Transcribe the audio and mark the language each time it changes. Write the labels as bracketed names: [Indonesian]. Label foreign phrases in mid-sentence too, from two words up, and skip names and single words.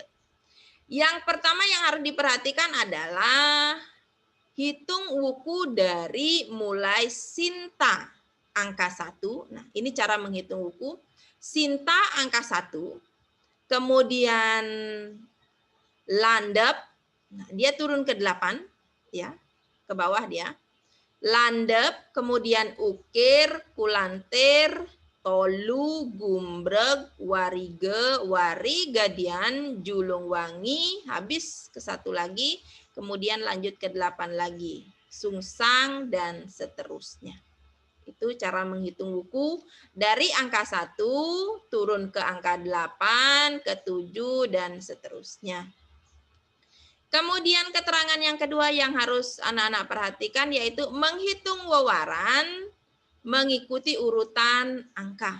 [Indonesian] Yang pertama yang harus diperhatikan adalah hitung wuku dari mulai sinta angka 1. Nah, ini cara menghitung wuku. Sinta angka 1, kemudian landap, nah, dia turun ke 8, ya. ke bawah dia. Landep, kemudian ukir, kulantir, tolu, gumbreg, warige, warigadian, julung wangi, habis ke 1 lagi, kemudian lanjut ke 8 lagi, sungsang, dan seterusnya. Itu cara menghitung wuku dari angka 1 turun ke angka 8, ke 7, dan seterusnya. Kemudian keterangan yang kedua yang harus anak-anak perhatikan yaitu menghitung wawaran mengikuti urutan angka.